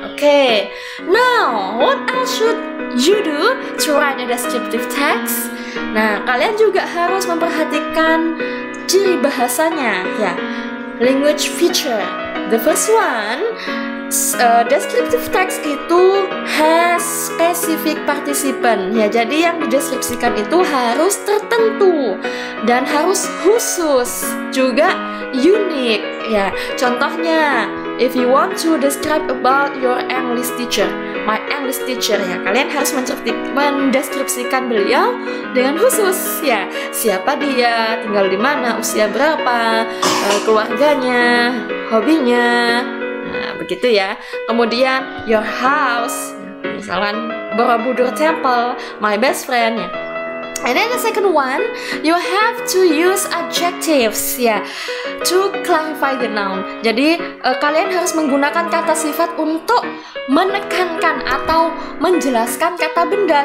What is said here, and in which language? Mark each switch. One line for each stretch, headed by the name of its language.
English: Okay, now what else should you do to write a descriptive text?
Indonesian: Nah, kalian juga harus memperhatikan ciri bahasanya,
English: language feature. The first one, descriptive text
Indonesian: itu
English: has specific participant.
Indonesian: Jadi yang dideskripsikan itu harus tertentu dan harus khusus, juga unik. Contohnya,
English: if you want to describe about your English teacher, my English teacher,
Indonesian: kalian harus mendeskripsikan beliau dengan khusus. Siapa dia, tinggal di mana, usia berapa, keluarganya, hobinya, begitu ya. Kemudian
English: your house,
Indonesian: misalkan
English: Borobudur Temple, my best friend ya. And then the second one, you have to use adjectives ya, to clarify the noun.
Indonesian: Jadi kalian harus menggunakan kata sifat untuk menekankan atau menjelaskan kata benda.